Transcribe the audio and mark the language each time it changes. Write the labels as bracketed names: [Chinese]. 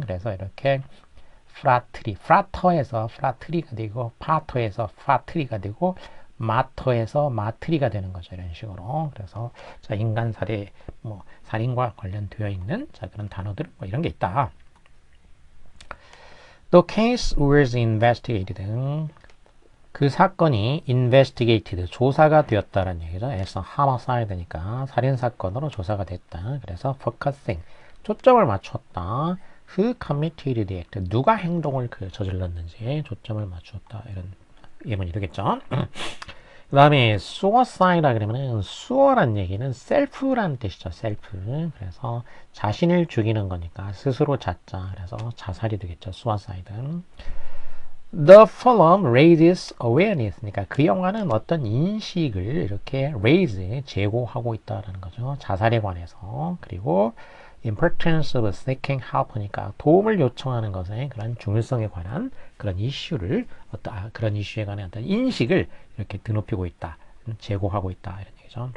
[Korean] 그래서 이렇게 프라터에서 프라트리가 되고, 파터에서 파트리가 되고, 마터에서 마트리가 되는 거죠. 이런 식으로. 그래서 자, 인간 살해, 뭐 살인과 관련되어 있는 자, 그런 단어들 뭐 이런 게 있다. [English] The case was investigated. [Korean] 그 사건이 investigated, 조사가 되었다는 얘기죠. [English] as a homicide [Korean] 니까 살인사건으로 조사가 됐다. 그래서 focusing, 초점을 맞췄다. [English] Who committed the act, [Korean] 누가 행동을 저질렀는지 초점을 맞췄다. 이런 예문이 되겠죠. 그 다음에 suicide라 그러면은 수어란 얘기는 self란 뜻이죠. self. 그래서 자신을 죽이는 거니까 스스로 자자. 그래서 자살이 되겠죠. suicide. [English] The film raises awareness. [Korean] 그러니까 그 영화는 어떤 인식을 이렇게 raise, 제고하고 있다는 거죠. 자살에 관해서. 그리고 [English] importance of seeking help [Korean] 니까 도움을 요청하는 것의 그런 중요성에 관한 그런 그런 이슈에 관한 어떤 인식을 이렇게 드높이고 있다. 제고하고 있다. 이런 얘기죠.